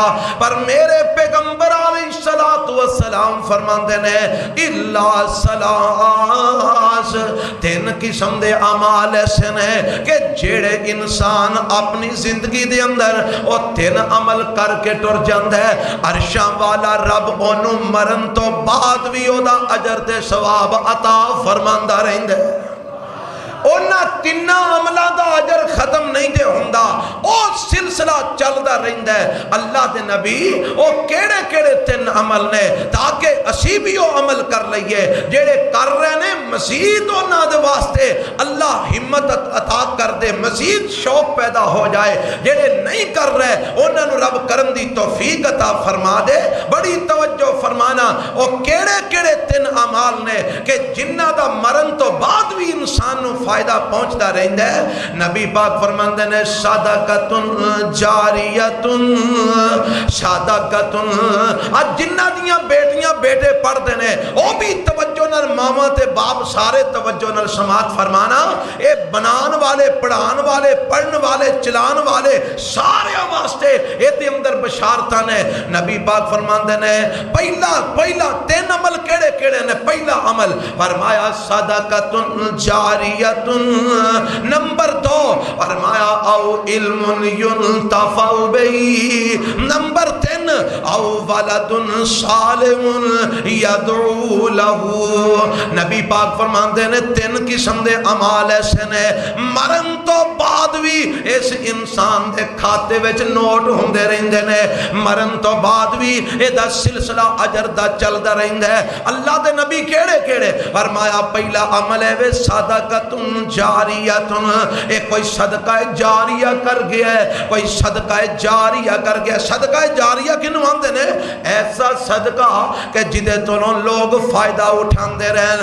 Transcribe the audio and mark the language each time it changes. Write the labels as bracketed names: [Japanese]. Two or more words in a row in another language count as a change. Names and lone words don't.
[Punjabi] پر میرے پیغمبر علیہ السلام فرماندے نے [Arabic] الا سلاس [Punjabi] 3 قسم دے اعمال ایسے نے کہ جڑے انسان اپنی زندگی دے اندر او 3 عمل کر کے ٹر جاندہ ہے عرشاں والا رب انہوں مرن تو بعد بھی او دا اجر تے ثواب عطا فرماندہ رہندے. اونا 3 عملہ دا اجر ختم نہیں دے ہوندہ او سلسلہ چل دا رہندہ ہے. اللہ دے نبی او کیڑے کیڑے 3 عمل نے تاکہ اسی بھی او عمل کر لئیے جیڑے کر رہے نے مزید اونا دے واسطے اللہ ہمت عطا کر دے مزید شوق پیدا ہو جائے. جیڑے نہیں کر رہے اونا نو رب کرن دی توفیق عطا فرما دے. بڑی توجہ فرمانا او کیڑے کیڑے 3 عمال نے کہ جنہ دا مرن تو بعد بھی انسان نو فائدہ پہنچتا رہندہ ہے. نبی پاک فرماندے نے [Arabic] صدقۃ جاریۃ صدقۃ [Punjabi] آج جنہ دیاں بیٹیاں بیٹے پڑھ دینے او بھی توجہ نال ماما تے باپ سارے توجہ نال سماعت فرمانا. اے بنان والے پڑھان والے پڑھن والے چلان والے سارے واسطے اے تے اندر بشارتاں نے. نبی پاک فرماندے نے پہلا 3 عمل کیڑے کیڑے نے. پہلا عمل فرمایا [Arabic] صدقۃ جاریۃ. [Punjabi] نمبر 2 فرمایا [Arabic] او علم ينتفع به. نمبر 3 او ولد صالح يدعو له. [Punjabi] نبی پاک فرماندے نے 3 قسم دے اعمال ایسے نے مرن تو بعد بھی اس انسان دے کھاتے وچ نوٹ ہوندے رہندے نے. مرن تو بعد بھی اے دا سلسلہ اجر دا چلدا رہندا ہے. اللہ دے نبی کیڑے کیڑے فرمایا پہلا عمل ہے [Arabic] صدقۃ جاریۃ. [Punjabi] ایک کوئی صدقہ جاریہ کر گیا ہے کوئی صدقہ جاریہ کر گیا. صدقہ جاریہ کنوں آندے نے ایسا صدقہ کہ جدے تو لوگ فائدہ اٹھاندے رہن.